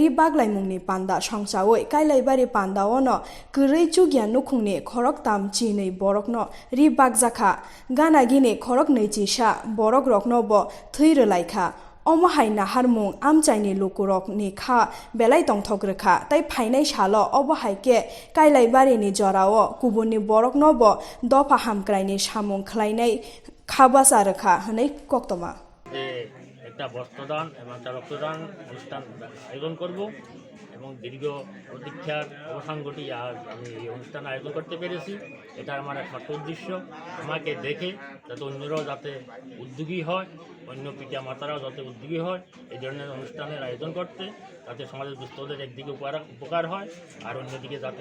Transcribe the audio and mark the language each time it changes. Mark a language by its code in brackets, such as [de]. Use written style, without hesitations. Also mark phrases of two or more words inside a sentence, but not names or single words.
[trp] बागलाइमुंनि पान्दा संसावै काइलाइबारि पान्दाओनो गरै चुगिया नुखुंनि खरक तामचिनै बरकनो रि बागजाखा गानागिनि खरक नैचिसा बरक रकनोबो थैरलाइखा अमहाय नाहारमुं आमचाइनि लुकुरकनि खा बेलाय तंथग्रोखा ताइ फाइनाय सालो अबहायके काइलाइबारिनि जराओ गुबुननि बरकनोबो दफा हामक्राइनि सामुं खलायनाय खाबासा रोखा हनै कक्तमा [bn] একটা বস্ত্রদান এবং একটা রক্তদান অনুষ্ঠান আয়োজন করব এবং দীর্ঘ প্রতীক্ষার অবসান ঘটিয়ে আজ আমি এই অনুষ্ঠান আয়োজন করতে পেরেছি এটা আমার একমাত্র উদ্দেশ্য আমাকে দেখে যাতে অন্যরাও যাতে উদ্যোগী হয় অন্য পিতা মাতারাও যাতে উদ্যোগী হয় এই ধরনের অনুষ্ঠানের আয়োজন করতে যাতে সমাজের দুস্থদের একদিকে উপকার হয় আর অন্যদিকে যাতে